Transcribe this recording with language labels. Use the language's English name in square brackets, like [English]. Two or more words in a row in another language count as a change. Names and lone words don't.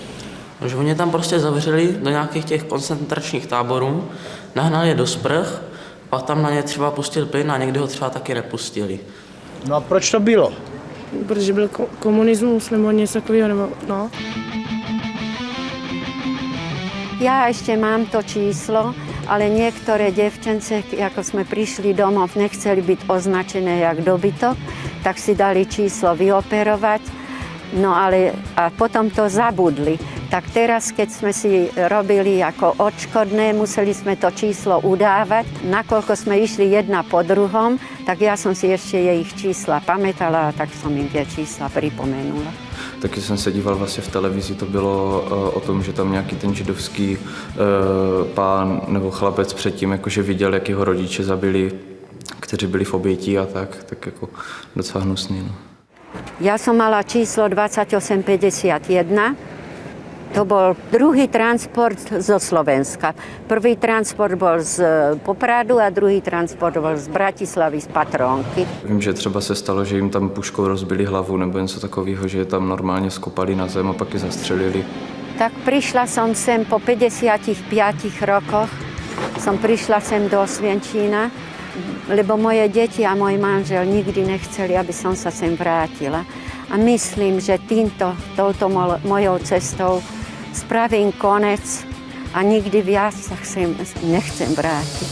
[Czech] Že oni tam prostě zavřeli do nějakých těch koncentračních táborů, nahnali je do sprch, pak tam na ně třeba pustil plyn a někdy ho třeba taky nepustili. No a proč to bylo? Protože byl komunismus nebo něco takového, nebo no. [Slovak] Ja ešte mám to číslo, ale niektoré devčence, ako sme prišli domov, nechceli byť označené jak dobytok, tak si dali číslo vyoperovať, no ale a potom to zabudli. Tak teraz, keď sme si robili ako odškodné, museli sme to číslo udávať. Nakoľko sme išli jedna po druhom, tak ja som si ešte jej čísla pamätala a tak som im tie čísla pripomenula. [Czech] Taky jsem se díval vlastně v televizi, to bylo o tom, že tam nějaký ten židovský pán nebo chlapec předtím jakože viděl, jak jeho rodiče zabili, kteří byli v obětí a tak jako docela hnusný. No. [Slovak] Ja som mala číslo 2851. To bol druhý transport zo Slovenska. Prvý transport bol z Popradu a druhý transport bol z Bratislavy, z Patrónky. [Czech] Vím, že třeba se stalo, že jim tam puškou rozbili hlavu nebo něco takového, že je tam normálně skopali na zem a pak je zastřelili. [Slovak] Tak prišla som sem po 55 rokoch. Som prišla sem do Osvienčína, lebo moje deti a môj manžel nikdy nechceli, aby som sa sem vrátila. A myslím, že touto mojou cestou spravím konec a nikdy viac sa nechcem vrátiť.